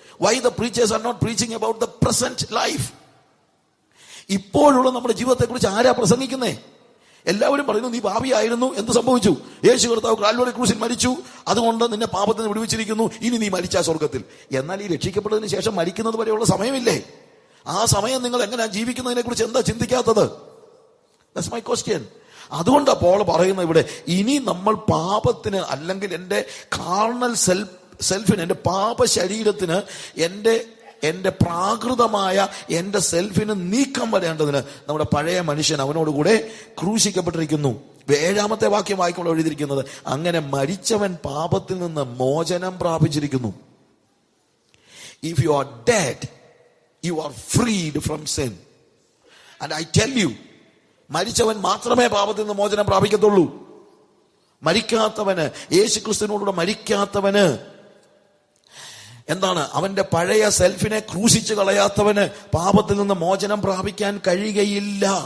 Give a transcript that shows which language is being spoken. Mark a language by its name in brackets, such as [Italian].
[English] Why the preachers are not preaching about the present life? [Malayalam] ഇപ്പോഴുള്ള നമ്മുടെ ജീവിതത്തെക്കുറിച്ച് ആരാ പ്രസംഗിക്കുന്നേ? എല്ലാവരും പറയുന്നു, നീ പാപിയായിരുന്നു, എന്ത് സംഭവിച്ചു? യേശു കർത്താവ് കാൽവരി ക്രൂശിൽ മരിച്ചു, അതുകൊണ്ട് നിന്നെ പാപത്തിൽ നിന്ന് വിടുവിച്ചിരിക്കുന്നു, ഇനി നീ മരിച്ചാ സ്വർഗത്തിൽ. എന്നാൽ ഈ രക്ഷിക്കപ്പെട്ടതിന് ശേഷം മരിക്കുന്നത് വരെയുള്ള സമയമില്ലേ? ആ സമയം നിങ്ങൾ എങ്ങനെയാ ജീവിക്കുന്നതിനെ കുറിച്ച് എന്താ ചിന്തിക്കാത്തത്? [English] That's my question. [Malayalam] അതുകൊണ്ടാണ് പോൾ പറയുന്നത് ഇവിടെ, ഇനി നമ്മൾ പാപത്തിന് അല്ലെങ്കിൽ എൻ്റെ കാർണൽ സെൽഫിന്, എൻ്റെ പാപ ശരീരത്തിന്, എൻ്റെ പ്രാകൃതമായ എൻ്റെ സെൽഫിന് നീക്കം വരേണ്ടതിന് നമ്മുടെ പഴയ മനുഷ്യൻ അവനോടുകൂടെ ക്രൂശിക്കപ്പെട്ടിരിക്കുന്നു. 7-ാമത്തെ വാക്യം വായിക്കുമ്പോൾ എഴുതിയിരിക്കുന്നത്, അങ്ങനെ മരിച്ചവൻ പാപത്തിൽ നിന്ന് മോചനം പ്രാപിച്ചിരിക്കുന്നു. [English] If you are dead, you are freed from sin. And I tell you, [Malayalam] മരിച്ചവൻ മാത്രമേ പാപത്തിൽ നിന്ന് മോചനം പ്രാപിക്കത്തുള്ളൂ. മരിക്കാത്തവന്, യേശു ക്രിസ്തുവിനോടുകൂടെ മരിക്കാത്തവന്, എന്താണ്, അവന്റെ പഴയ സെൽഫിനെ ക്രൂശിച്ച് കളയാത്തവന് പാപത്തിൽ നിന്ന് മോചനം പ്രാപിക്കാൻ കഴിയുകയില്ല.